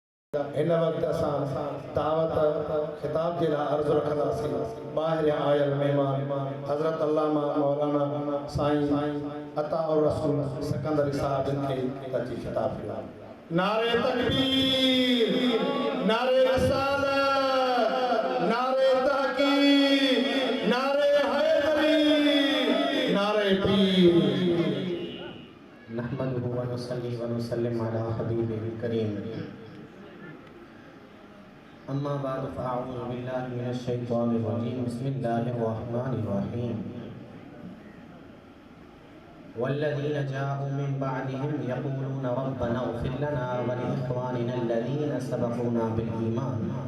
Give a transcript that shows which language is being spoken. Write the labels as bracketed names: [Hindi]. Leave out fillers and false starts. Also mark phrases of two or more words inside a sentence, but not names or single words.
[Sindhi] इन वक्त असां दावत खिताब जे लाइ अर्ज़ु रखंदासीं। ॿाहिरियां आयल महिमान हज़रत अल्लामा मौलाना साईं अताउर रसूल सिकंदरी साहिब खे तशरीफ़ अता फ़रमायो। [Urdu] نعرۂ تکبیر، نعرۂ رسالت، نعرۂ تحقیق، نعرۂ حیدری، نعرۂ پیر. [Arabic] نحمده و نصلي و نسلم على حبيبه الكريم. أما بعد فأعوذ بالله من الشيطان الرجيم. بسم الله الرحمن الرحيم. والذين جاءوا من بعدهم يقولون ربنا اغفر لنا ولإخواننا الذين سبقونا بالإيمان.